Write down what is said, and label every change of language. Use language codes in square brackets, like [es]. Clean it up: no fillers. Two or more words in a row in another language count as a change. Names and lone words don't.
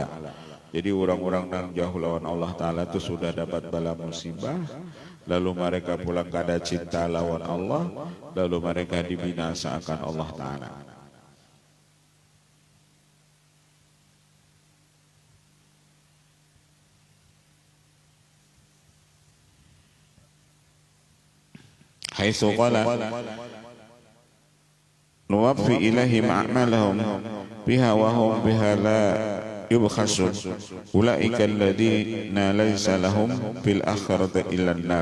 [bjn] Jadi orang-orang nang jauh lawan Allah Ta'ala itu sudah dapat bala musibah, lalu mereka pulang kada cinta lawan Allah, lalu mereka dibinasa akan Allah Ta'ala. [ar] حيث قال نوف إليهم أعمالهم بها وهم بها لا يبخسون أولئك الذين ليس لهم في الآخرة إلا النار.